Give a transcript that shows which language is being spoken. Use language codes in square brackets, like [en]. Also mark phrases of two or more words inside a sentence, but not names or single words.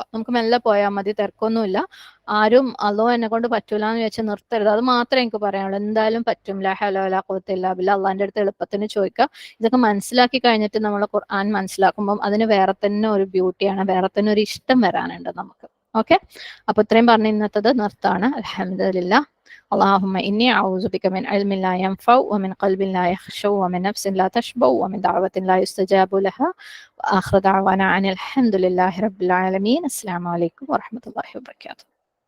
[ml] നമുക്ക് മെല്ലെ പോയാൽ മതി, തിരക്കൊന്നുമില്ല. ആരും അല്ലോ എന്നെ കൊണ്ട് പറ്റൂല എന്ന് വെച്ച് നിർത്തരുത്. അത് മാത്രമേ എനിക്ക് പറയാനുള്ളൂ. എന്തായാലും പറ്റും. [ar] لا حول ولا قوة إلا بالله. [ml] അള്ളാന്റെ അടുത്ത് എളുപ്പത്തിന് ചോദിക്കുക. ഇതൊക്കെ മനസ്സിലാക്കി കഴിഞ്ഞിട്ട് നമ്മൾ ഖുർആൻ മനസ്സിലാക്കുമ്പോൾ അതിന് വേറെ തന്നെ ഒരു ബ്യൂട്ടിയാണ്, വേറെ തന്നെ ഒരു ഇഷ്ടം വരാനുണ്ട് നമുക്ക്. ഓക്കെ, അപ്പൊ ഇത്രയും പറഞ്ഞ് ഇന്നത്തത് നിർത്താണ്. അൽഹംദുലില്ലാ. [ar] اللهم إني أعوذ بك من علم لا ينفع ومن قلب لا يخشع ومن نفس لا تشبع ومن دعوة لا يستجاب لها وآخر دعوانا عن الحمد لله رب العالمين. السلام عليكم ورحمة الله وبركاته.